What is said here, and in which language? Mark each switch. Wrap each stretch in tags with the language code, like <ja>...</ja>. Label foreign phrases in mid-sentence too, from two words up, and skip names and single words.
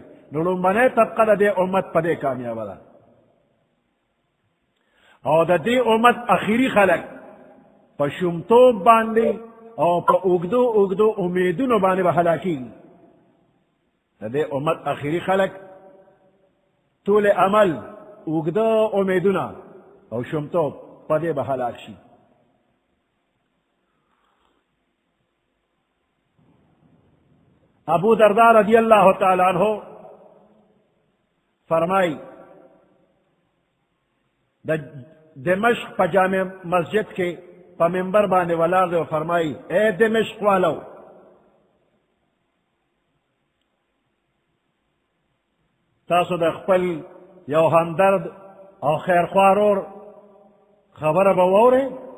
<ps>نو لومبنۍ طبقه د دې امت په دې کامیابه ده. او د دې امت اخیری خلک په شومتوب باندې او په اوږدو اوږدو امیدونو باندې به هلاکېږي. د دې امت اخیری خلک طول عمل، اوږده امیدونه او شومتوب، په دې به هلاک شي. ابو درداء</ps> <ar>رضی اللہ تعالی عنہ</ar> <ps>فرمائی د دمشق په جامع مسجد کې په منبر باندې ولاړ دی او فرمائی</ps> <ur>اے دمشق والو،</ur> <ps>تاسو د خپل یو همدرد او خیرخوا ورور خبره به واورئ.</ps>